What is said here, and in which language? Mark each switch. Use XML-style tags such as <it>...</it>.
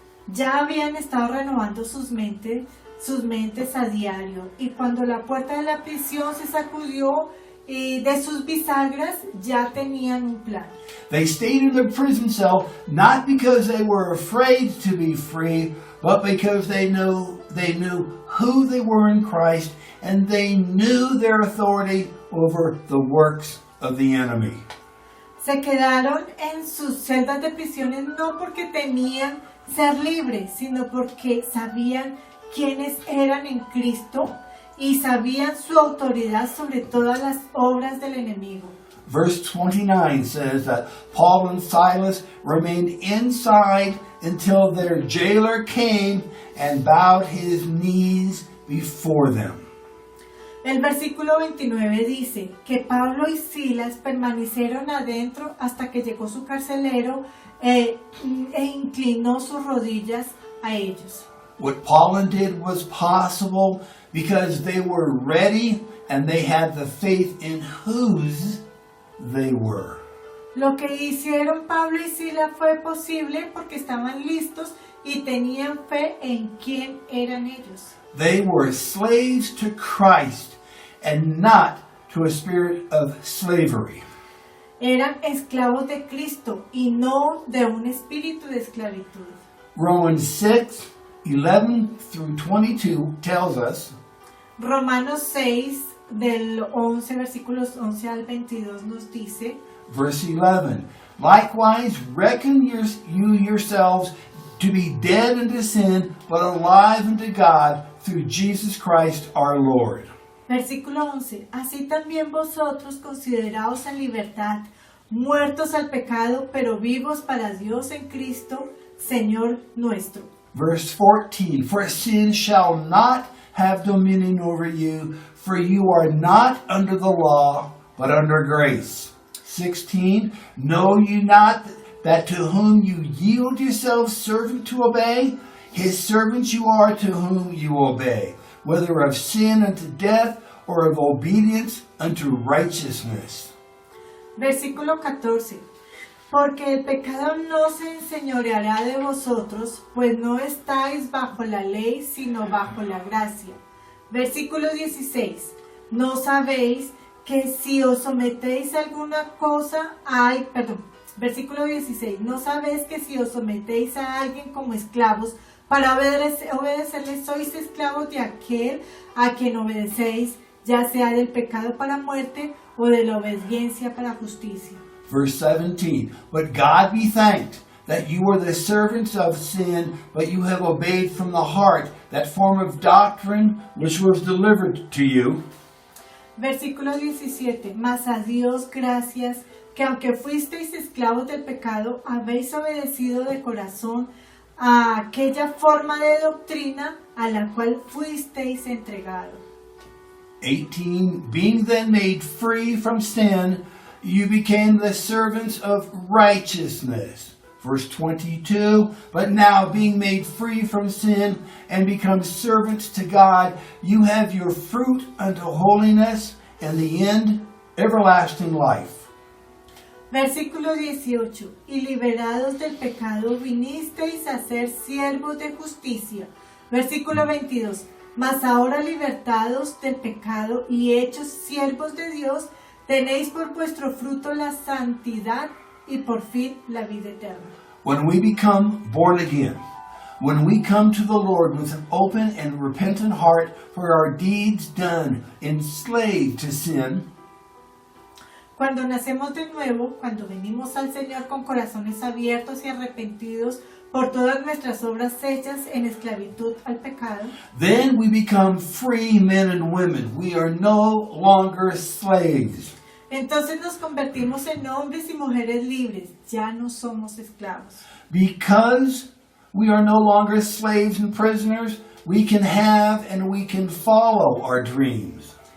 <es>Ya habían estado renovando sus mentes a diario, y cuando la puerta de la prisión se sacudió de sus bisagras, ya tenían un plan.</es> <en>They stayed in the prison cell not because they were afraid to be free, but because they knew who they were in Christ, and they knew their authority over the works of the enemy.</en> <es>Se quedaron en sus celdas de prisiones no porque temían ser libres, sino porque sabían quiénes eran en Cristo y sabían su autoridad sobre todas las obras del enemigo.</es> <en>Verse 29 says that Paul and Silas remained inside until their jailer came and bowed his knees before them.</en> <es>El versículo 29 dice que Pablo y Silas permanecieron adentro hasta que llegó su carcelero e inclinó sus rodillas a ellos.</es> <en>What Paul did was possible because they were ready and they had the faith in whose they were.</en> <es>Lo que hicieron Pablo y Silas fue posible porque estaban listos y tenían fe en quién eran ellos.</es> <en>They were slaves to Christ and not to a spirit of slavery.</en> <es>Eran esclavos de Cristo y no de un espíritu de esclavitud.</es> <en>Romans 6:11 through 22 tells us,</en> <es>Romanos 6, del 11, versículos 11 al 22 nos dice,</es> <en>verse 11, likewise reckon you yourselves to be dead unto sin, but alive unto God through Jesus Christ our Lord.</en> <es>Versículo 11, así también vosotros consideraos en libertad, muertos al pecado, pero vivos para Dios en Cristo, Señor nuestro.</es> <en>Verse 14, for sin shall not have dominion over you, for you are not under the law, but under grace. 16, know you not that to whom you yield yourselves servant to obey, his servants you are to whom you obey, whether of sin unto death or of obedience unto righteousness.</en> <es>Versículo 14. Porque el pecado no se enseñoreará de vosotros, pues no estáis bajo la ley, sino bajo la gracia. Versículo 16. No sabéis que si os sometéis a alguna cosa, versículo 16. No sabéis que si os sometéis a alguien como esclavos, para obedecerle sois esclavos de aquel a quien obedecéis, ya sea del pecado para muerte o de la obediencia para justicia.</es> <en>Verse 17, but God be thanked that you were the servants of sin, but you have obeyed from the heart that form of doctrine which was delivered to you.</en> <es>Versículo 17, mas a Dios gracias, que aunque fuisteis esclavos del pecado, habéis obedecido de corazón a aquella forma de doctrina a la cual fuisteis entregados.</es> <en>18, being then made free from sin, you became the servants of righteousness. Verse 22, but now being made free from sin and become servants to God, you have your fruit unto holiness and the end, everlasting life.</en> <es>Versículo 18, y liberados del pecado vinisteis a ser siervos de justicia. Versículo 22, mas ahora libertados del pecado y hechos siervos de Dios, tenéis por vuestro fruto la santidad y por fin la vida eterna.</es> <en>When we become born again, When we come to the Lord with an open and repentant heart for our deeds done enslaved to sin,</en> <es>Cuando nacemos de nuevo, cuando venimos al Señor con corazones abiertos y arrepentidos por todas nuestras obras hechas en esclavitud al pecado,</es> <en>then we become free men and women. We are no longer slaves.</en> <es>entonces nos convertimos en hombres y mujeres libres, ya no somos esclavos.</es> <en>Because we are no longer slaves and prisoners, we can have and we can follow our dreams.</en>